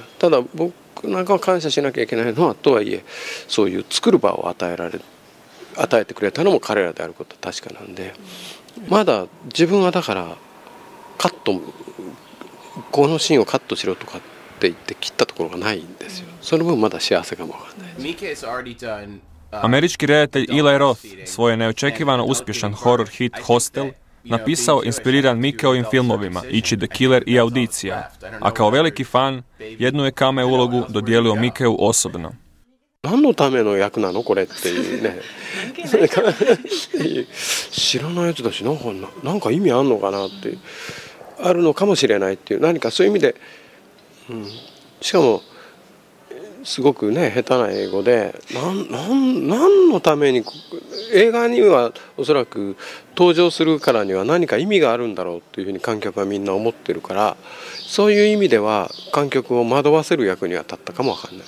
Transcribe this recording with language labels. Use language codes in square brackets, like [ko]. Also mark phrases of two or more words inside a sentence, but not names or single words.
[ja] ただ僕なんかは感謝しなきゃいけないのは、とはいえそういう作る場を与えてくれたのも彼らであることは確かなんで、まだ自分はだからカット、このシーンをカットしろとかって言って切ったところがないんですよ。その分まだ幸せかもわかんないです。 [hr] Američki redatelj Eli Roth svoj je neočekivano uspješan horror hit Hostel napisao inspiriran Mikeovim filmovima Ichi the Killer i Audicija, a kao veliki fan jednu je cameo ulogu dodijelio Mikeu osobno. [ja] 何のための役なのこれっていうね知らないやつだし、なんか意味あんのかなってあるのかもしれないっていう、何かそういう意味で、しかもすごくね下手な英語で何のために、映画にはおそらく登場するからには何か意味があるんだろうっていうふうに観客はみんな思ってるから、そういう意味では観客を惑わせる役には立ったかもわかんない。